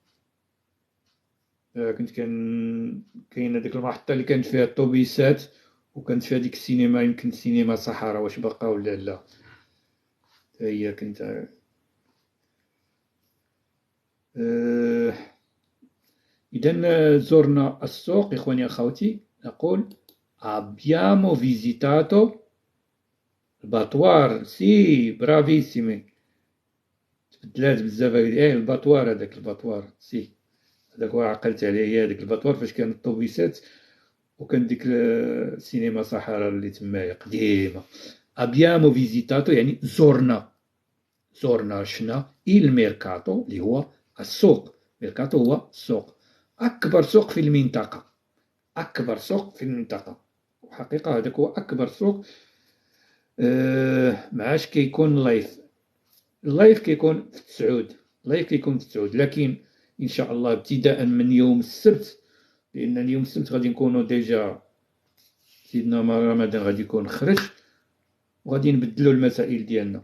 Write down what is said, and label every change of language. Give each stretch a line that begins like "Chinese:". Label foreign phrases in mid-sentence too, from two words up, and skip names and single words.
Arabic: كنت كاين هذيك المحطة اللي كانت فيها الطوبيسات، وكانت فيها ديك السينما، يمكن سينما صحراء، واش باقا ولا لا. تا هي كنت إذا زرنا السوق إخواني أخواتي. نقول
Italian: abbiamo visitato
Arabic: الباتوار،
Italian: sì bravissimi,
Arabic: تبدلات بزاف الباتوار، هذاك الباتوار سي، هذاك هو عقلت عليه، هي هذاك الباتوار فاش كان الطوبيسات وكان ديك السينما صحراء اللي تمايا قديمة.
Italian: abbiamo visitato
Arabic: يعني زرنا، زرنا شنا الميركاتو اللي هو السوق، ميركاتو هو السوق، أكبر سوق في المنطقة، أكبر سوق في المنطقة، وحقيقة هذاك هو أكبر سوق. معاش كيكون اللايف، اللايف كيكون في التسعود، اللايف كيكون في التسعود، لكن إن شاء الله ابتداء من يوم السبت، لأن اليوم السبت غادي نكونوا ديجا سيدنا رمضان غادي يكون خرج، وغادي نبدلو المسائل ديالنا.